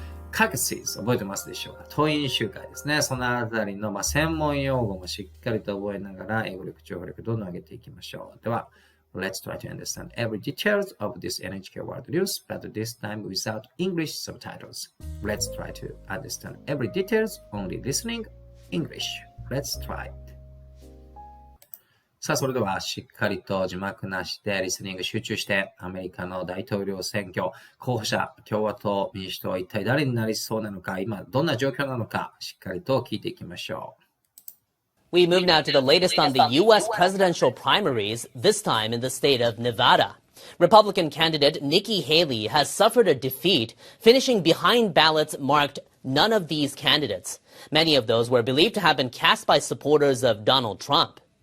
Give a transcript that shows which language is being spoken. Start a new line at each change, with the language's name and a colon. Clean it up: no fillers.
Japanese: Caucasus 覚えてますでしょうか。党員集会ですね。そのあたりの、専門用語もしっかりと覚えながら、英語力、情報力どんどん上げていきましょう。では、
English: Let's try to understand every details of this NHK World News, but this time without English subtitles. Let's try to understand every details, only listening English. Let's try.
Japanese: さあ、それではしっかりと字幕なしでリスニング集中してアメリカの大統領選挙候補者共和党民主党は一体誰になりそうなのか今どんな状況なのかしっかりと聞いていきましょう。
English: We move now to the latest on the U.S. presidential primaries, this time in the state of Nevada. Republican candidate Nikki Haley has suffered a defeat, finishing behind ballots marked none of these candidates. Many of those were believed to have been cast by supporters of Donald Trump.